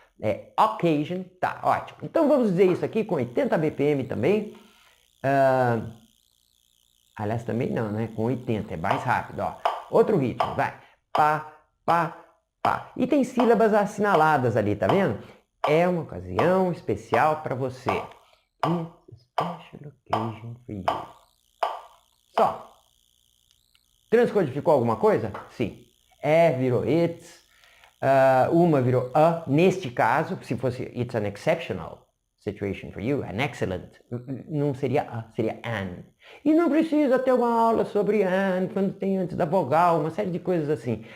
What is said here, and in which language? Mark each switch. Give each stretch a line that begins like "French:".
Portuguese: É occasion, tá, ótimo. Então vamos dizer isso aqui com 80 BPM também. Aliás, também não, né? Com 80, é mais rápido, ó. Outro ritmo, vai. Pá, pá, pá. E tem sílabas assinaladas ali, tá vendo? É uma ocasião especial para você.
English: It's a special occasion for you.
Portuguese: Só. Transcodificou alguma coisa? Sim. É virou it's, uma virou a. Neste caso, se fosse
English: it's an exceptional situation for you, an excellent,
Portuguese: não seria a, seria an. E não precisa ter uma aula sobre an, quando tem antes da vogal, uma série de coisas assim.